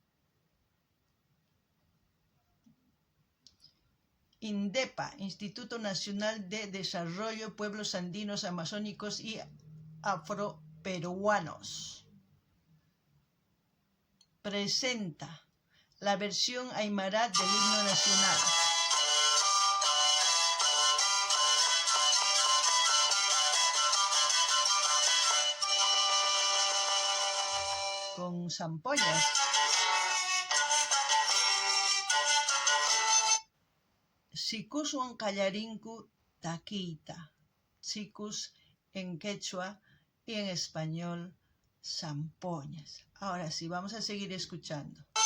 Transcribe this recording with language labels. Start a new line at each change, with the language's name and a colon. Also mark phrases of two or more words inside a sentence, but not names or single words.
Spanish: INDEPA, Instituto Nacional de Desarrollo Pueblos Andinos, Amazónicos y Afroperuanos, presenta la versión aymara del himno nacional. Con zampoñas.
Quechua: Sikuswan qallarinku taquita.
Spanish: Sikus en quechua y en español zampoñas. Ahora sí, vamos a seguir escuchando.